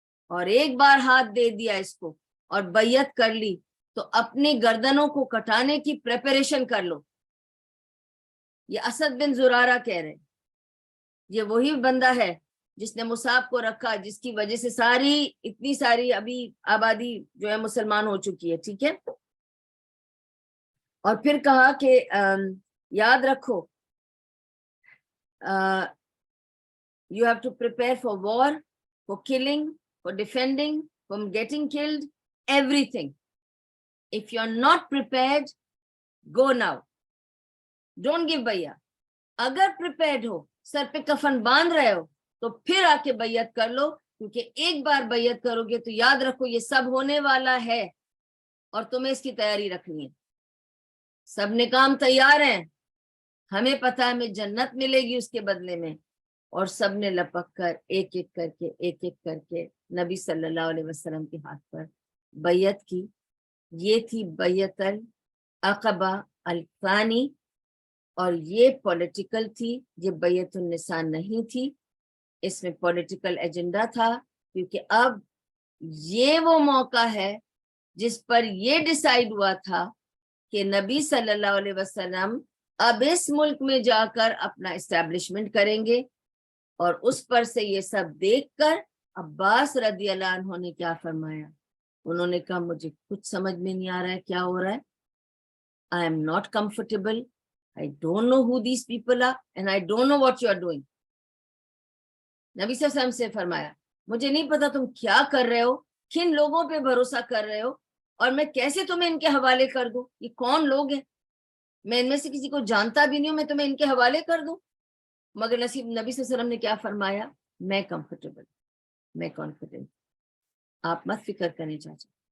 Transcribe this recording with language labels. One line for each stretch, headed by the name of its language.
Urdu: اور ایک بار ہاتھ دے دیا اس کو اور بیعت کر لی تو اپنی گردنوں کو کٹانے کی پریپریشن کر لو. یہ اسد بن زرارہ کہہ رہے، یہ وہی بندہ ہے جس نے مصعب کو رکھا، جس کی وجہ سے اتنی ساری ابھی آبادی جو ہے مسلمان ہو چکی ہے. ٹھیک ہے. اور پھر کہا کہ یاد رکھو
English: you have to prepare for war, for killing, for defending, for getting killed, everything. If you're not prepared, go now. Don't give bay'ah.
Urdu: اگر prepared ہو، سر پہ کفن باندھ رہے ہو تو پھر آ کے بیعت کر لو، کیونکہ ایک بار بیعت کرو گے تو یاد رکھو یہ سب ہونے والا ہے اور تمہیں اس کی تیاری رکھنی ہے. سب نے کام تیار ہیں، ہمیں پتہ ہے ہمیں جنت ملے گی اس کے بدلے میں. اور سب نے لپک کر ایک ایک کر کے نبی صلی اللہ علیہ وسلم کے ہاتھ پر بیعت کی. یہ تھی بیعت العقبہ الثانی، اور یہ پولیٹیکل تھی، یہ بیعت النساء نہیں تھی. اس میں پولیٹیکل ایجنڈا تھا، کیونکہ اب یہ وہ موقع ہے جس پر یہ ڈیسائیڈ ہوا تھا کہ نبی صلی اللہ علیہ وسلم اب اس ملک میں جا کر اپنا اسٹیبلشمنٹ کریں گے. اور اس پر سے یہ سب دیکھ کر عباس رضی اللہ عنہ نے کیا فرمایا؟ انہوں نے کہا مجھے کچھ سمجھ میں نہیں آ رہا ہے کیا ہو رہا ہے.
English: I am not comfortable. I don't know who these people are and I don't know what you are doing.
Urdu: نبی صلی اللہ علیہ وسلم سے فرمایا مجھے نہیں پتا تم کیا کر رہے ہو، کن لوگوں پہ بھروسہ کر رہے ہو، اور میں کیسے تمہیں ان کے حوالے کر دوں؟ یہ کون لوگ ہیں؟ میں ان میں سے کسی کو جانتا بھی نہیں ہوں، میں تمہیں ان کے حوالے کر دوں؟ مگر نبی صلی اللہ علیہ وسلم نے کیا فرمایا؟ میں کمفرٹیبل، میں کانفیڈنٹ، آپ مت فکر کریں چاچا.